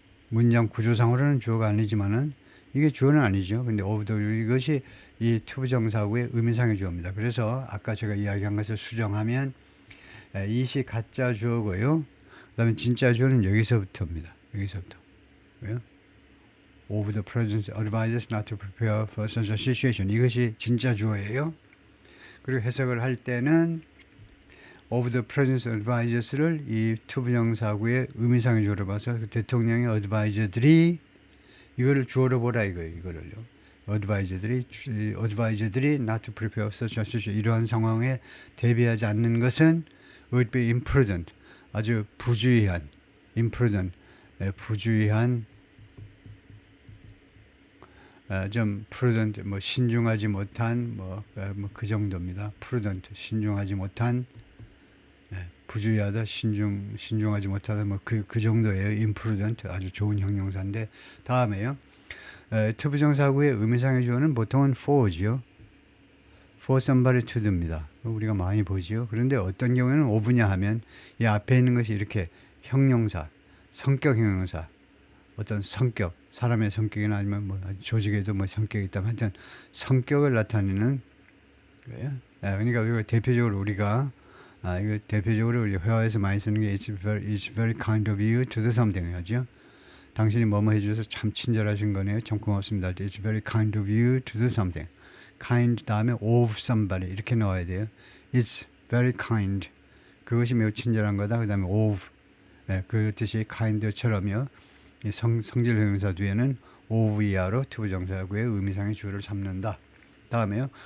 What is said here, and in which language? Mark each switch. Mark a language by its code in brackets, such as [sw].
[ko] 문장 구조상으로는 주어가 아니지만은 이게 주어는 아니죠. 근데 of the 이것이 이 투부정사구의 의미상의 주어입니다. 그래서 아까 제가 이야기한 것을 수정하면 이시 가짜 주어고요. 그 다음에 진짜 주어는 여기서부터입니다. 여기서부터. 왜요? [en] Of the president's advisors not to prepare for such a situation. [ko] 이것이 진짜 주어예요. 그리고 해석을 할 때는 [en] of the president's advisors [ko] 를 이 투부정사구의 의미상의 주어로 봐서 대통령의 advisor들이 이거를 주어로 보라 이거예요. 이거를요. [en] advisor들이 not to prepare for such a situation. [ko] 이러한 상황에 대비하지 않는 것은 [en] would be imprudent. [ko] 아주 부주의한, imprudent, 부주의한, 좀 prudent, 뭐 신중하지 못한, 그 정도입니다. prudent, 신중하지 못한, 부주의하다, 신중하지 못하다, 그 정도예요. imprudent, 아주 좋은 형용사인데 다음에요. 투부정사구의 의미상의 주어는 보통은 for죠. [en] for somebody to입니다. [ko] 우리가 많이 보죠. 그런데 어떤 경우에는 of냐 하면 이 앞에 있는 것이 이렇게 형용사, 성격 형용사, 어떤 성격, 사람의 성격이나 아니면 뭐 조직에도 뭐 성격이 있다면 하여튼 성격을 나타내는 거예요. 그러니까 우리가 대표적으로 우리가 이거 대표적으로 우리 회화에서 많이 쓰는 게 [en] it's very kind of you to do something [ko] 하죠. 당신이 뭐뭐 해주셔서 참 친절하신 거네요. 참 고맙습니다. [en] It's very kind of you to do something. [ko] kind 다음에 [en] of somebody [ko] 이렇게 넣어야 돼요. [en] It's very kind. [ko] 그것이 매우 친절한 거다. 그 다음에 of 그 뜻이 kind처럼요. 이 성질 형용사 뒤에는 of 이하로 투부정사구의 의미상의 주어를 잡는다. 다음에요.